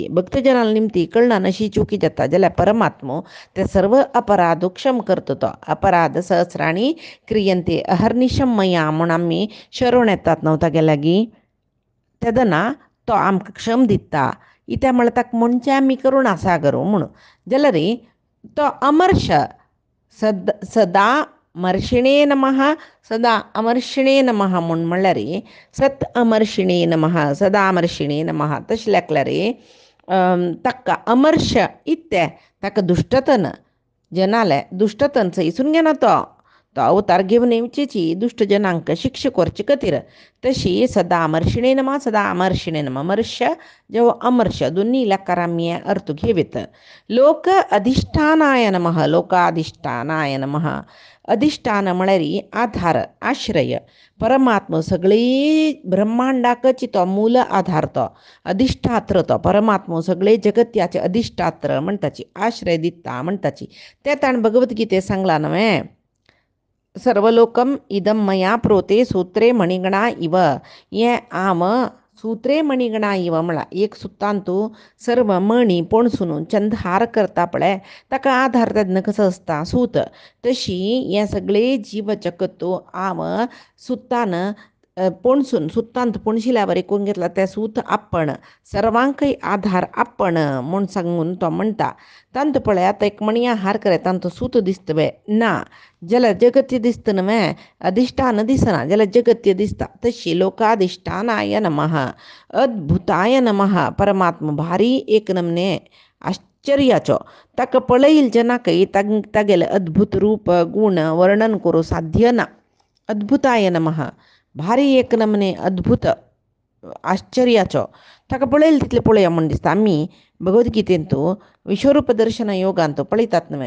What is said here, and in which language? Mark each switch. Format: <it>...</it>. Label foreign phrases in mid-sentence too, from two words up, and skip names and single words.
<kok>भक्तजनाल निमती कळना नशी चुकी जाता जाल्यार परमात्मो ते सर्व अपराध क्षम करता तो.</kok> <sa>अपराध सहस्राणी क्रियंते अहर्निशम मया</sa> <kok>म्हूण आमी शरण येतात न्हू तागे लागीं. तेदना तो आमकां क्षम दिता. इत्या म्हळ्यार ताका म्हणचे आमी करुणा सागर म्हणून. जाल्यार तो</kok> <sa>अमर्श सदा मर्षिणे नमः सदा अमर्षिणे नमः म्हूण म्हणल्यार सत अमर्षिणे नमः सदा अमर्षिणे नमः.</sa> <kok>तशें लेखल्यार ताका अमर्श इत्ते ताका दुश्टतन जनाले दुश्टतन सैसून घेना तो. तो अवतार घेवन येवचेची दुश्ट जनांक शिक्षा करचे खातीर.</kok> <sa>तशी सदा अमर्षिणे नमः सदा अमर्षिणे नमः.</sa> <kok>मर्ष जेव्हा अमर्ष दोन्ही इलाकार आमी अर्थ घेवेत.</kok> <sa>लोक अधिष्ठानाय नमः. लोकाधिष्ठानाय नमः.</sa> <kok>अधिष्ठान म्हळ्यार आधार आश्रय. परमात्मा सगळी ब्रह्मांडाकची तो मूल आधार तो अधिष्ठात्र तो परमात्मा सगळे जगत्याचे अधिष्ठात्र म्हणटाची, आश्रय दिता म्हणटाची. ते ताण भगवद्गीते सांगला न्हय.</kok> <sa>सर्वलोकम इदम मया प्रोते सूत्रे मणिगणा इव.</sa> <kok>हे आम</kok> <sa>सूत्रे मणिगणा इव</sa> <kok>म्हणला एक सुतान तूं सर्व मणी पणसून चंद हार करता पळय ताका आधार तेदना कसो आसता सूत. तशी हे सगळे जीव जगत तूं आम सुतान पणसून सुतांत पणशिल्या बरें करून घेतला तें सूत आपण सर्वांकय आधार आपण म्हूण सांगून तो म्हणटा. तांत पळय आतां एक मणया हार करे तांत सूत दिसतवे ना जाल्यार जगत्य दिसता न्हय. अधिष्ठान दिसना जाल्यार जगत्य दिसता.</kok> <sa>तशी लोकाधिष्ठानाय नमः अद्भुताय नमः.</sa> <kok>परमात्मा भारी एक नमने आश्चर्याचो. ताका पळयल जनाकय तागेले अद्भुत रूप गुण वर्णन करूं साध्य ना.</kok> <sa>अद्भुताय नमः</sa> <kok>भारी एक नमने अद्भुत आश्चर्याचो. ताका पळयल तितलें पळया म्हूण दिसता. आमी भगवद्गीतेंत विश्वरूप दर्शन योगांत पळयतात न्हय.</kok>